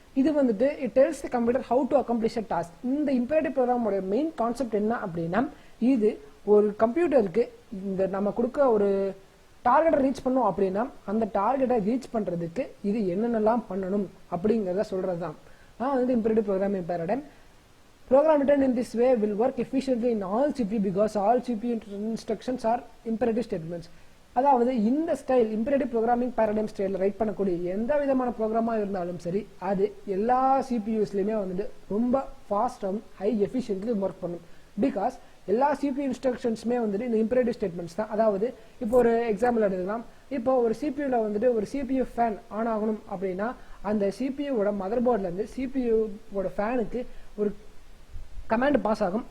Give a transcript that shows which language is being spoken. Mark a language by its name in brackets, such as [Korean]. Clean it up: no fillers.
[Tamil] இது வந்துட்டு [English] It tells the computer how to accomplish a task. [Tamil] இந்த இம்பரேட்டிவ் ப்ரோக்ராமோட மெயின் கான்செப்ட் என்ன அப்படின்னா, இது ஒரு கம்ப்யூட்டருக்கு இந்த நம்ம கொடுக்க ஒரு டார்கெட்டை ரீச் பண்ணோம் அப்படின்னா அந்த டார்கெட்டை ரீச் பண்றதுக்கு இது என்னென்னலாம் பண்ணணும் அப்படிங்கிறத சொல்றதுதான் வந்து imperative programming paradigm. [English] Program written in this way will work efficiently in all CPU because all CPU instructions are imperative statements. [Tamil] அதாவது இந்த style imperative programming paradigm style right பண்ணக்கூடிய எந்த விதமான ப்ரோக்ராமா இருந்தாலும் சரி, அது எல்லா சிபியூஸ்லயுமே வந்துட்டு ரொம்ப ஃபாஸ்டாகவும் ஹை எஃபிஷியன்ட்லி ஒர்க் பண்ணும். பிகாஸ் எல்லா சிபியூ இன்ஸ்ட்ரக்ஷன்ஸுமே வந்துட்டு இந்த இம்பரேட்டிவ் ஸ்டேட்மெண்ட்ஸ் தான். அதாவது இப்போ ஒரு எக்ஸாம்பிள் எடுத்துக்கலாம். இப்போ ஒரு சிபியூல வந்துட்டு ஒரு சிபியூ ஃபேன் ஆன் ஆகணும் அப்படின்னா அந்த சிபியூவோட மதர் போர்ட்ல இருந்து சிபியூவோட ஃபேனுக்கு ஒரு கமாண்ட் பாஸ் ஆகும்.